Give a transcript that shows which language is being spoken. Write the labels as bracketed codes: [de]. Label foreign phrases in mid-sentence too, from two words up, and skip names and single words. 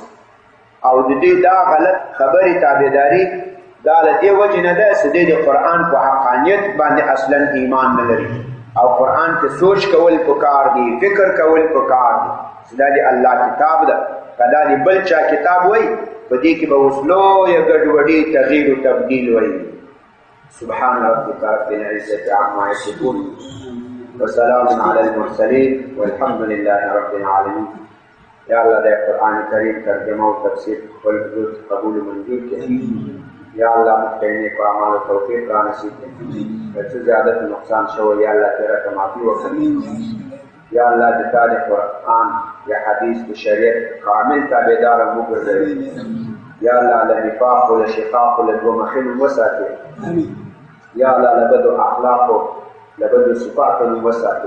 [ps] او د دې دا غلط خبرې تابعداري دا له دې وجې نه ده چې دوی د قرآن په حقانیت باندې اصلا ایمان نه لري. او قرآن کې سوچ کول پکار دي، فکر کول پکار دي، چې دا د الله کتاب ده. که دا د بل چا کتاب وای، په دې کې به اوس لویه ګډوډي، تغییر و تبدیل وای. [ar] سبحان ربک رب العزة عما یصفون وسلام علی المرسلین والحمد لله رب العالمین. [ps] یا اللہ دے قرآن کریم ترجمہ و تفسیر خپل حضور قبول و منظور کے. یا اللہ مقتدین کو اعمال و توفیق را نصیب کے. څه زیادت نقصان شو یا اللہ تیرا معافی وکړي. یا اللہ د قرآن یا حدیث و شریعت کامل تابعدار وګرځوي. یا اللہ له نفاق و له شقاق و له دوه مخینو وساتي. یا اللہ له بدو اخلاقو له بدو صفاتو وساتي.